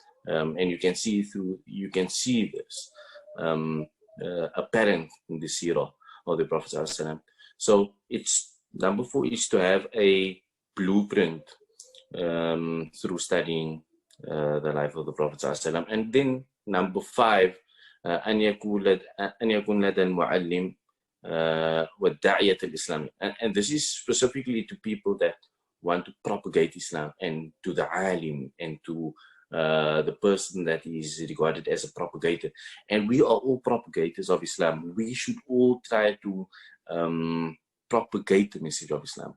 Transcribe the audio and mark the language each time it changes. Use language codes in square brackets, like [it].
[en] And you can see this apparent in the Seerah of the Prophet ﷺ. So it's number 4 is to have a blueprint through studying the life of the Prophet ﷺ. [ar] And then number 5, أن يكون لدى المعلم والداعية الإسلامي. [en] And this is specifically to people that want to propagate Islam, and to the alim, and to the person that is regarded as a propagator. And we are all propagators of Islam. We should all try to propagate the message of Islam.